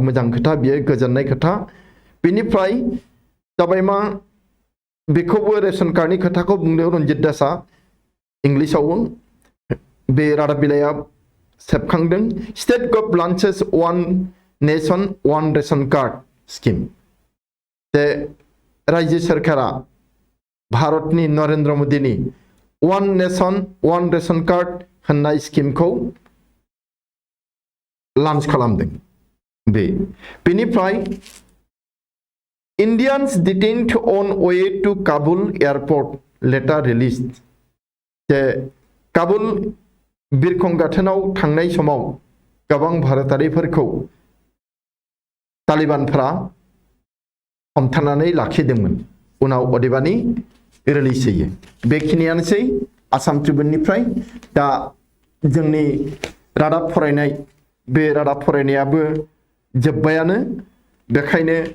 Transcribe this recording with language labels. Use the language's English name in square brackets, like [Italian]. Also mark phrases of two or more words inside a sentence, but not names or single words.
[Bodo] मोजां खोथा बियो गोजोननाय खोथा बेनिफ्राय जाबाय मा बेखौबो रेशन कार्डनि खोथाखौ बुंदों रन्जित दासआ इंलिशाव बे रादाब बिलाइया सेबखांदों [English] state gov launches one nation one ration card scheme [Bodo] जे राज्य सरकारा भारतनि नरेंद्र मोदीनि [English] one nation one ration card [Bodo] होननाय स्कीमखौ लॉन्च खालामदों बेनिफ्राय [English] Indians detained on way to Kabul airport later released [Bodo] जे काबुल बिरखं गाथोनाव थांनाय समाव गोबां भारतारिफोरखौ तालिबानफोरा हमथानानै लाखिदोंमोन उनाव अदेबानि रिलिज होयो बेखिनियानोसै आसाम ट्रिबुननिफ्राय दा जोंनि रादाब फरायनाय बे रादाब फरायनायाबो जोब्बायानो बेखायनो